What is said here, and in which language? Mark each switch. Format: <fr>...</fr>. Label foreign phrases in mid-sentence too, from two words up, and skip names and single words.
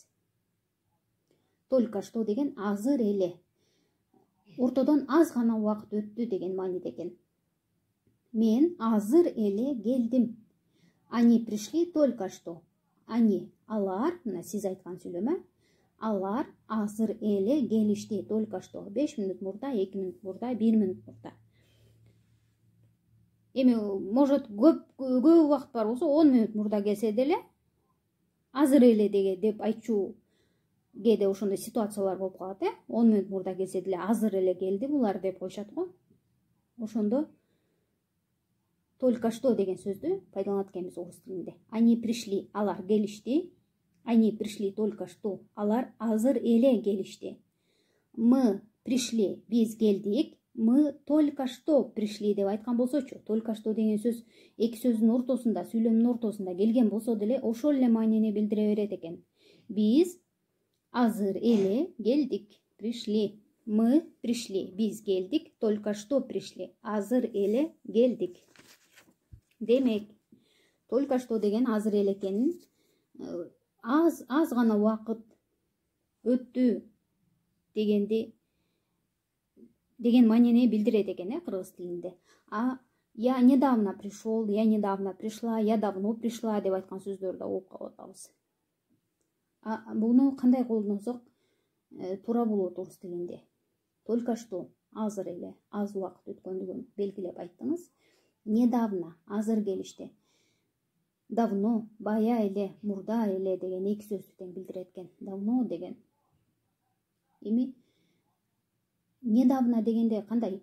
<ru>Только что</ru> <ky>деген азыр эле. Ортодон аз гана убакыт өттү деген мааниде экен. Мен азыр эле келдим.</ky> <ru>Они пришли только что. Они,</ru> <ky>алар, мына сиз айткан сүйлөмө, алар азыр эле келишти</ky> <ru>только что.</ru> <ky>5 минут мурда, 2 минут мурда, 1 минут мурда. Эми, может, көп убакыт бар болсо 10 минут мурда келсе деле, азыр эле деп айтчу кээде ошондой ситуациялар болуп калат, 10 минут мурда келсе деле азыр эле келди булар деп коюшат го. Ошондо</ky> <ru>только что</ru> <ky>деген сөздү пайдаланат экенбиз орус тилинде.</ky> <ru>Они пришли,</ru> <ky>алар келишти.</ky> <ru>Они пришли только что,</ru> <ky>алар азыр эле келишти.</ky> <ru>Мы пришли,</ru> <ky>биз келдик.</ky> <ru>Мы только что пришли</ru> <ky>деп айткан болсочу,</ky> <ru>только что</ru> <ky>деген сөз эки сөздүн ортосунда, сүйлөмдүн ортосунда келген болсо деле ошол эле маанини билдире берет экен. Биз азыр эле келдик, пришли.</ky> <ru>Мы пришли.</ru> <ky>Биз келдик.</ky> <ru>Только что пришли.</ru> <ky>Азыр эле келдик. Демек,</ky> <ru>только что</ru> <ky>деген азыр эле экенин аз гана убакыт өттү деген маанини билдирет экен кыргыз тилинде.</ky> <ru>Я недавно пришел, я недавно пришла, я давно пришла</ru> <ky>деп айткан сөздөрдү угуп калып атабыз. Буну кандай колдонсок туура болот орус тилинде?</ky> <ru>Только что,</ru> <ky>азыр эле, аз убакыт өткөндүгүн белгилеп айттыңыз. Недавно, азыр келишти. Давно, бая эле, мурда эле деген эки сөздү тең билдирет экен. Давно деген. Эми недавно дегенде кандай?</ky>